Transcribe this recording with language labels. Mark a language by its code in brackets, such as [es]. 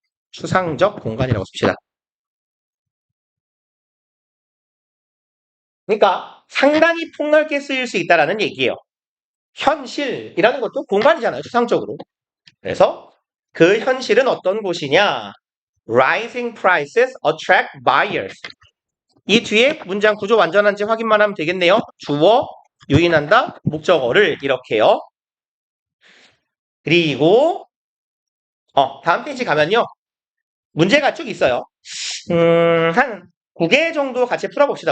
[ko] 추상적 공간이라고 씁시다. 그러니까 상당히 폭넓게 쓰일 수 있다는 얘기예요. 현실이라는 것도 공간이잖아요. 추상적으로. 그래서 그 현실은 어떤 곳이냐? [en] Rising prices attract buyers. [ko] 이 뒤에 문장 구조 완전한지 확인만 하면 되겠네요. 주어, 유인한다, 목적어를 이렇게요. 그리고 다음 페이지 가면요. 문제가 쭉 있어요. 한 9개 정도 같이 풀어봅시다.